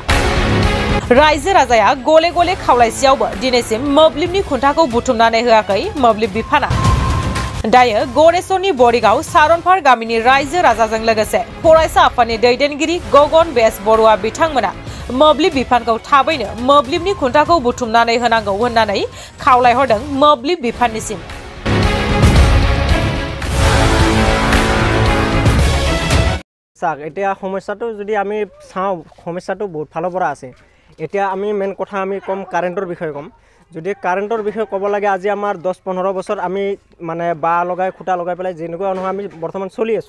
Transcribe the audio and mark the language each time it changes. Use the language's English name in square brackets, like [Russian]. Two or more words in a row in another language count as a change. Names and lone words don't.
[Bodo] रायजो राजाया गले गले खावलायसेयावबो दिनैसिम मोब्लिबनि खुन्थाखौ बुथुमनानै होआखै मोब्लिब बिफाना। दायो गरेसरनि बरिगाव सारनफार गामिनि रायजो राजाजों लोगोसे फरायसा आफादनि दैदेनगिरि गगन बेस बरुवा बिथांमोना मोब्लिब बिफानखौ थाबैनो मोब्लिबनि खुन्थाखौ बुथुमनानै होनांगौ होननानै खावलायहरदों मोब्लिब बिफाननिसिम। [Assamese] এতিয়া সমস্যাটো যদি আমি চাওঁ সমস্যাটো বহুত ফালৰ পৰা আছে। এতিয়া আমি মেইন কথা আমি কম কাৰেণ্টৰ বিষয়ে কম। যদি কাৰেণ্টৰ বিষয়ে ক'ব লাগে আজি আমাৰ 10-15 বছৰ আমি মানে বাঁহ লগাই খুঁটা লগাই পেলাই যেনেকুৱা নহয় আমি বৰ্তমান চলি আছোঁ।